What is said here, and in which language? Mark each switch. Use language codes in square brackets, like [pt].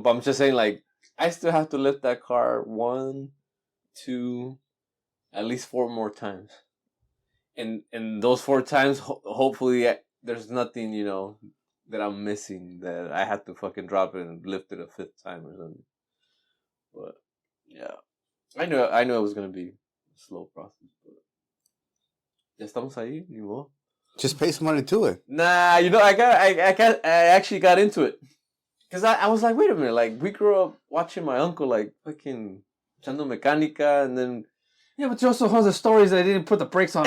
[en] But I'm just saying, like, I still have to lift that car 1, 2, at least 4 more times. And those 4 times, hopefully, there's nothing, that I'm missing that I have to fucking drop it and lift it a 5th time or something. But yeah, I knew it was gonna be a slow process. But [es] ya estamos ahí, ni modo. [en] Just pay some money to it. Nah, I actually got into it. Because I was like, wait a minute, like, we grew up watching my uncle, like, fucking [es] echando mecánica, [en] and then... Yeah, but you also heard the stories that they didn't put the brakes on.